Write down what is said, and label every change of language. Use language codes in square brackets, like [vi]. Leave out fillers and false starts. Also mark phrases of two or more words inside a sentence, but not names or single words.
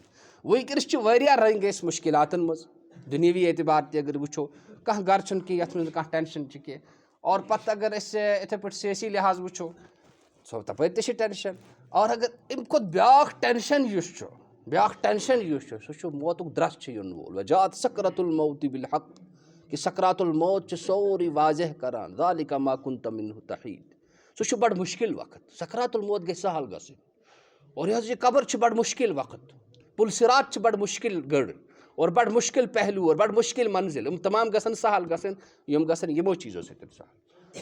[ks] وٕنۍکٮ۪نَس چھِ واریاہ رنٛگۍ أسۍ مُشکلاتَن منٛز، دُنیٲوی اعتبار تہِ اگر وٕچھو کانٛہہ گَرٕ چھُنہٕ کینٛہہ یَتھ منٛز نہٕ کانٛہہ ٹٮ۪نشَن چھِ کینٛہہ. اور پَتہٕ اگر أسۍ یِتھَے پٲٹھۍ سیٲسی لحاظ وٕچھو سۄ تَپٲرۍ تہِ چھِ ٹٮ۪نشَن. اور اگر اَمہِ کھۄتہٕ بیٛاکھ ٹٮ۪نشَن یُس چھُ سُہ چھُ موتُک درٛس چھُ یِنہٕ وول. [ar] وجات سکرۃ الموت بالحق، [ks] کہِ [ar] سکرات الموت [ks] چھِ سورُے واضح کَران [ar] ذالِکَ ما کُنتَ مِنہُ تحیٖد. [ks] سُہ چھُ بَڑٕ مُشکل وقت، [ar] سکرات الموت [ks] گژھِ سہل گژھٕنۍ. اور یہِ حظ یہِ قبر چھِ بَڑٕ مُشکل وقت، پُلصِرات چھِ بَڑٕ مُشکل گٔر اور بَڑٕ مُشکل پہلوٗ اور بَڑٕ مُشکل منزِل. یِم تمام گژھن سہل گژھٕنۍ، یِم گژھن یِمو چیٖزو سۭتۍ سہل.